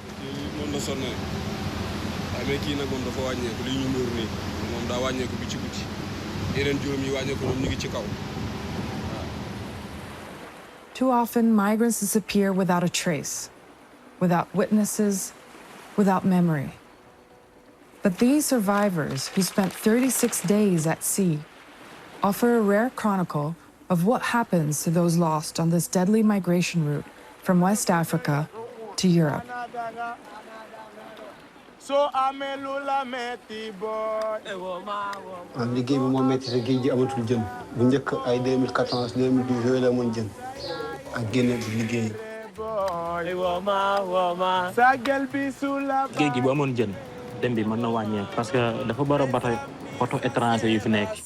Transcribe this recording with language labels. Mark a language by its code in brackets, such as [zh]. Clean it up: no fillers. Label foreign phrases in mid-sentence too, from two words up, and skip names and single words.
[en] Too often, migrants disappear without a trace, without witnesses, without memory. But these survivors, who spent 36 days at sea, offer a rare chronicle of what happens to those lost on this deadly migration route from West Africa to Europe. [wo] liggéey bi moo métti te géej gi amatul jën bu njëkk ay 2014 2012 yooyu la amoon jën ak génne bi liggéey. géej gi bu amoon jën dem bi mën na wàññeeku parce que dafa bari bato étranger yu fi nekk.